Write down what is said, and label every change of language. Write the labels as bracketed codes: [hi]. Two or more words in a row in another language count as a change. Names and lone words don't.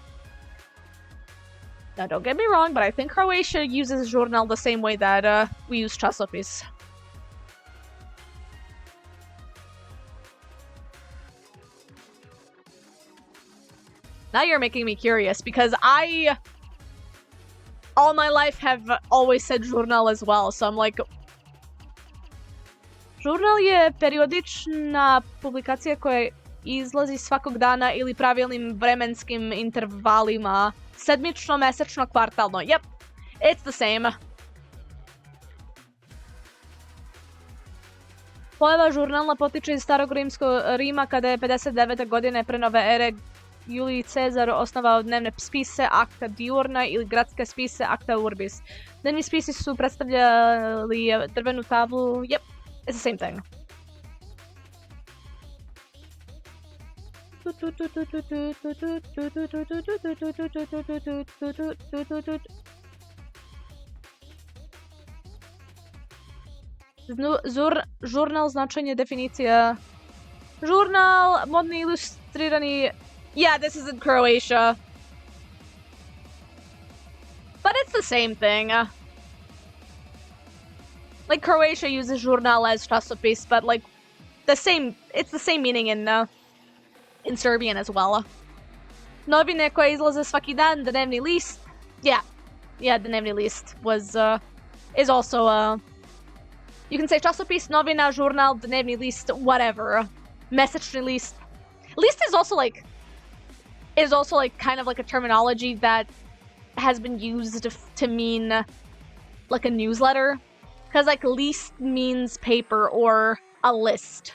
[en] Now, don't get me wrong, but I think Croatia uses žurnal the same way that we use časopis. Now you're making me curious, because I, all my life, have always said žurnal as well, so I'm like... [sr] Žurnal je periodična publikacija koja izlazi svakog dana ili pravilnim vremenskim intervalima. Sedmično, mesečno, kvartalno. [en] Yep, it's the same. [sr] Pojava žurnalna potiče iz starog rimskog Rima kada je 59. godine pre nove ere Julij Cezar osnovao dnevne spise Acta Diurna ili gradske spise Acta Urbis. Dnevni spisi su predstavljali drvenu tablu. [en] Yep, it's the same thing. [sr] Žurnal, značenje, definicija. Žurnal, modni ilustrirani... [en] Yeah, this is in Croatia. But it's the same thing. Like, Croatia uses žurnal as časopis, but like, it's the same meaning in Serbian as well. [sr] Novine koje izlaze svaki dan, dnevni list. [en] Yeah, [sr] dnevni list [en] is also you can say [sr] časopis, novina, žurnal, dnevni list, [en] whatever. [sr] Mesečni list. [en] List is also like kind of like a terminology that has been used to mean like a newsletter. Because like list means paper or a list.